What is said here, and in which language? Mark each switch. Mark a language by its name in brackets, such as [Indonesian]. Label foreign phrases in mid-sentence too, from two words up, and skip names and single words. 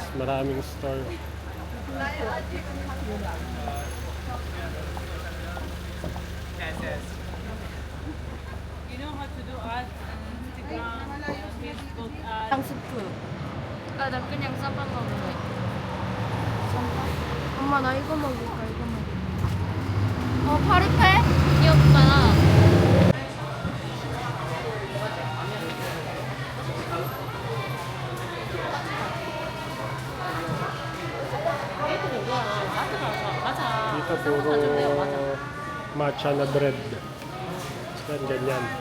[Filipino] Maraming store. [English] You know how to do art and Instagram, Facebook art. [Korean] ang 스프. 아, 나 그냥 쌈밥 먹을래. 쌈밥? 엄마, 나 이거 먹을까, 이거 먹을까. 파리페? 귀엽다. [Filipino] Dito puro matcha na bread. Yan, ganyan.